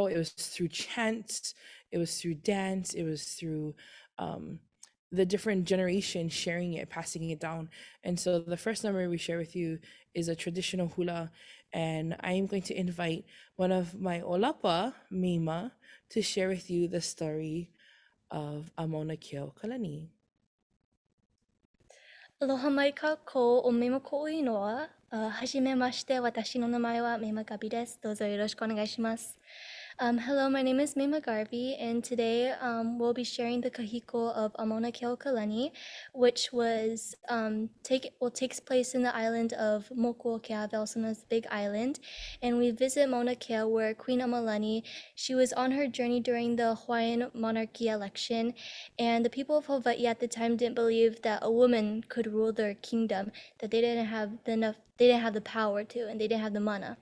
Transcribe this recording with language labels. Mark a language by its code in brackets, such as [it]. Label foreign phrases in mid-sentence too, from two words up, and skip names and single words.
[en] It was through chants, it was through dance, it was through um, the different generations sharing it, passing it down. And so the first number we share with you is a traditional hula. And I am going to invite one of my olapa, Mima, to share with you the story of Mauna Kea Kalani. [haw] Aloha mai ka ko o Mema ko inoa. [ja] はじめまして、私の名前は Mema Gabi です. どうぞよろしくお願いします. [en] Hello, my name is Mema Garvey, and today we'll be sharing the kahiko of Mauna Kea Kalani, which takes place in the island of Moku O Keawe, also known as the Big Island. And we visit Mauna Kea, where Queen Amalani, she was on her journey during the Hawaiian monarchy election, and the people of Hawaii at the time didn't believe that a woman could rule their kingdom, that they didn't have the power to, and they didn't have the mana.